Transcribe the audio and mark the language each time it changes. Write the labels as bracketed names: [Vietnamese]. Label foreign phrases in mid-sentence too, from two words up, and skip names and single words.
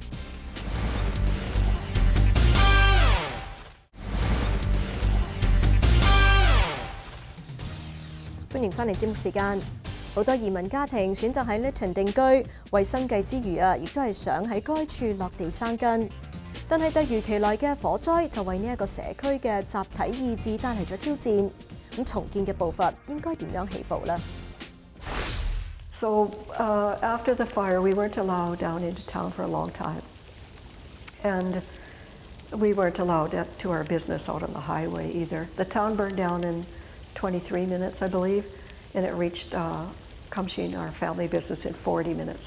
[Cantonese] 歡迎翻嚟節目時間。好多移民家庭選擇喺Lytton定居，為生計之餘亦都係想喺該處落地生根。但係突如其來嘅火災就為呢一個社區嘅集體意志帶嚟咗挑戰。咁重建嘅步伐應該點樣起步呢？ [English] So after the fire, we weren't allowed down into town for a long time. And we weren't allowed to our business out on the highway either. The town burned down in 23 minutes, I believe, and it reached Kamshin, our family business, in 40 minutes.